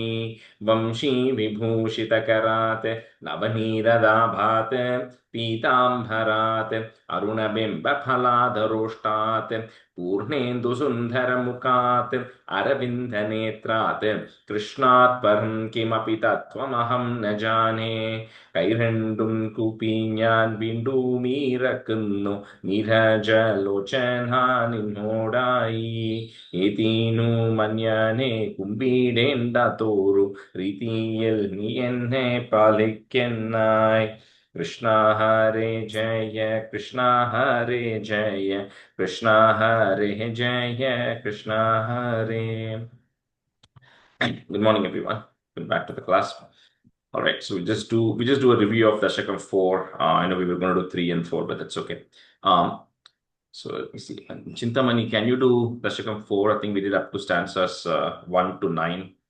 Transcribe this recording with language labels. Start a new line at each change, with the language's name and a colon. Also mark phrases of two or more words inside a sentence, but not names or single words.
Sanskrit: वंशी विभूषितकरात् नवनीरदाभात् पीताम्बरात् अरुणबिम्बफलादरोष्टात् पूर्णेन्दुसुन्दरमुखात् अरविन्दनेत्रात् कृष्णात् परं किमपि तत्त्वमहं न जाने.
Malayalam: കൈരണ്ടും കൂപ്പി ഞാൻ വീണ്ടുമീറക്കുന്നു നീരജലോചന നിന്നോടായി. ഏതീനു മഞ്ഞനെ കുമ്പിടേണ്ട തോറു രീതിയിൽ നീ എന്നെ പാലിക്കുന്നായി. കൃഷ്ണ ഹരേ ജയ കൃഷ്ണ ഹരേ ജയ കൃഷ്ണ ഹരേ ജയ കൃഷ്ണ ഹരേ.
English: Good morning, everyone. Welcome back to the class. All right, so we just do a review of Dasakam 4. I know we were going to do 3 and 4, but that's okay. So let me see. Chintamani, can you do Dasakam 4? I think we did up to stanzas 1 to 9.